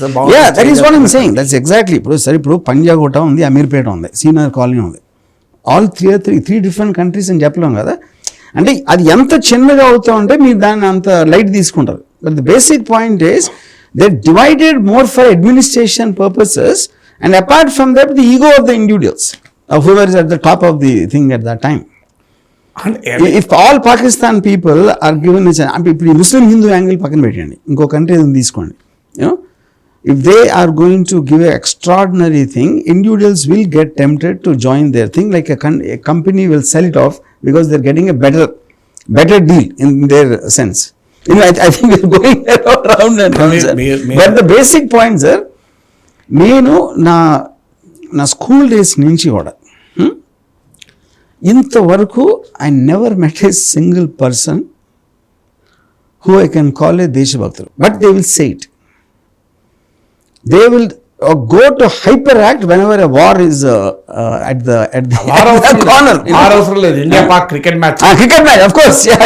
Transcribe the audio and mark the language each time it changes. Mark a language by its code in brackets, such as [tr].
[en] That is what I'm saying, that's exactly. [te] ఇప్పుడు పంజాగుట్ట ఉంది, అమీర్పేట ఉంది, సీనియర్ కాలనీ ఉంది, ఆల్ త్రీ డిఫరెంట్ కంట్రీస్ అని చెప్పలేం కదా. అంటే అది ఎంత చిన్నగా అవుతా ఉంటే మీరు దాన్ని అంత లైట్ తీసుకుంటారు. [en] But the basic point is they divided more for administration purposes, and apart from that the ego of the individuals of whoever is at the top of the thing at that time. If all Pakistan people are given [te] ఇప్పుడు ముస్లిం Hindu angle పక్కన పెట్టండి, ఇంకో country తీసుకోండి, [en] You know, if they are going to give an extraordinary thing, individuals will get tempted to join their thing, like a company will sell it off because they're getting a better deal in their sense. You know, I think we're going around and around. But the basic points are, [te] నేను నా school days నుంచి కూడా ఇంతవరకు [en] I never met a single person who I can call a దేశభక్తులు. But they will say it, they will go to hyperact whenever a war is at the corner. [te] అవసరం లేదు. India Pak cricket match, [en] Cricket match, of course.